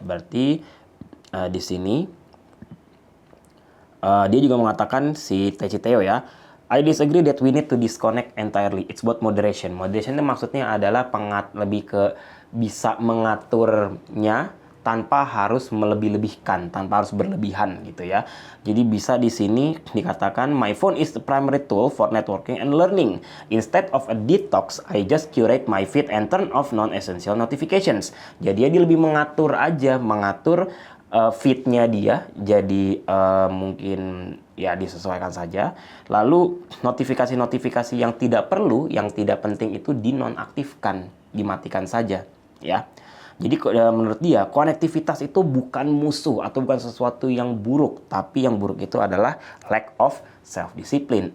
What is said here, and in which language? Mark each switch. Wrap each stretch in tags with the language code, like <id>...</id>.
<id>Berarti di sini dia juga mengatakan si Teci Theo ya,</id> <en>I disagree that we need to disconnect entirely. It's about moderation.</en> <id>Moderation itu maksudnya adalah lebih ke bisa mengaturnya tanpa harus melebih-lebihkan, tanpa harus berlebihan gitu ya. Jadi bisa di sini dikatakan</id> <en>my phone is the primary tool for networking and learning. Instead of a detox, I just curate my feed and turn off non-essential notifications.</en> <id>Jadi dia lebih mengatur aja, mengatur feed-nya dia. Jadi mungkin ya disesuaikan saja. Lalu notifikasi-notifikasi yang tidak perlu, yang tidak penting itu dinonaktifkan, dimatikan saja ya. Jadi menurut dia konektivitas itu bukan musuh atau bukan sesuatu yang buruk, tapi yang buruk itu adalah</id> <en>lack of self-discipline.</en>